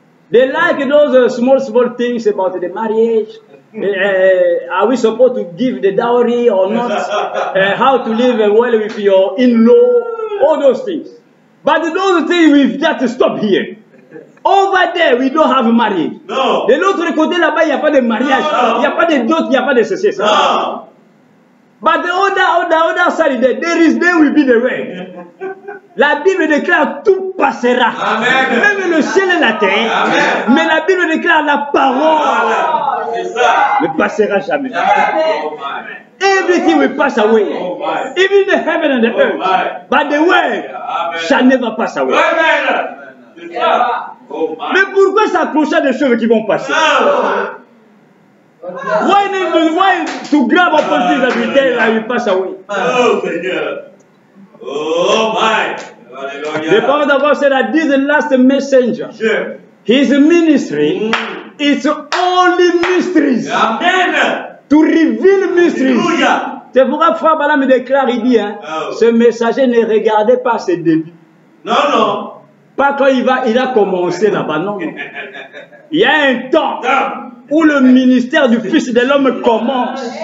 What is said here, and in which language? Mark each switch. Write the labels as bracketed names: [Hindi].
[English] They like those small things about the marriage. Are we supposed to give the dowry or not? How to live well with your in-law? All those things. But those things, we've got to stop here. Over there, we don't have marriage. No. [French] De l'autre côté, là-bas, il n'y a pas de mariage. Il n'y a pas de dot, il n'y a pas de ceci. [English] No. But the other side, there will be the way. [French] La Bible déclare tout passera. Amen. Même le ciel et la terre. Amen. Mais la Bible déclare la parole C'est ça. ne passera jamais. [English] Oh my. Everything will pass away. Oh my. Even the heaven and the earth. my. But the word Amen. shall never pass away. [French] Amen. C'est ça. [English] Oh my. [French] Mais pourquoi s'accrocher à des choses qui vont passer? [English] Why to grab opportunities that will tell that will pass away? [French] Oh Seigneur. [English] Oh my. The prophet of God said that this last messenger, his ministry is only mysteries. Amen. To reveal mysteries. Alléluia. [French] C'est pourquoi Frère Balaam me déclare, il dit, hein, ce messager ne regardait pas ses débuts. Non, non. Pas quand il a commencé là-bas, non. Il y a un temps où le ministère du Fils de l'homme commence.